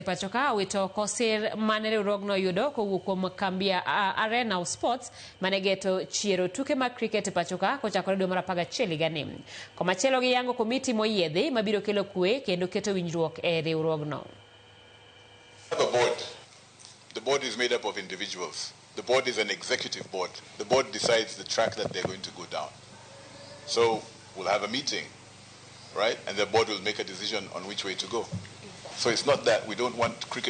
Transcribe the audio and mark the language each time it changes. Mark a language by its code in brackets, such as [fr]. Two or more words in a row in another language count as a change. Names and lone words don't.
[luo] Pachoka owito kosir mane riwruog no oyudo kowuok kuom kambi Arena of Sports manegeto chiero tuke mag cricket pachoka kochakore dwe mar 11 higani. Komachielo gi yango komiti moyiedhi mabiro kelo kwe kendo keto winjruok e riwruogno. [en] The board is made up of individuals. The board is an executive board. The board decides the track that they're going to go down. So we'll have a meeting, right? And the board will make a decision on which way to go. So it's not that we don't want cricket.